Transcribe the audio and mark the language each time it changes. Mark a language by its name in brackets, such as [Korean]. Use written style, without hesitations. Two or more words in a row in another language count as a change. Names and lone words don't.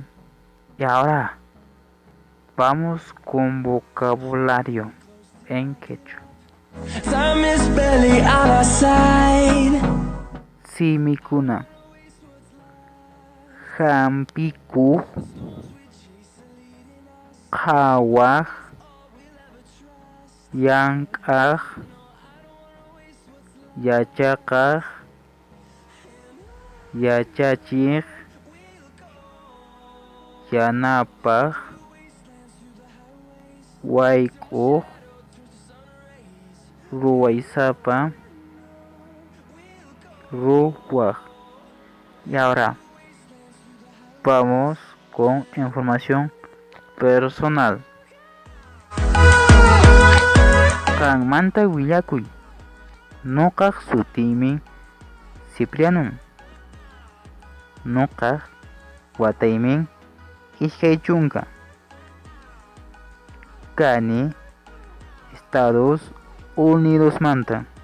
[Spanish] Y ahora vamos con vocabulario en quechua. [Quechua] Simicuna, jampiku, jawaj, yankaj, yachakaj, yachachij, yanapaj, waikuj, ruwaysapa, ruwaj. [Spanish] Y ahora vamos con información personal. [Quechua] Kanmanta willakuy. Nuqaq sutiymi Cipriano. Nuqaq wataymi ishkay chunka. Kani Estados Unidos manta.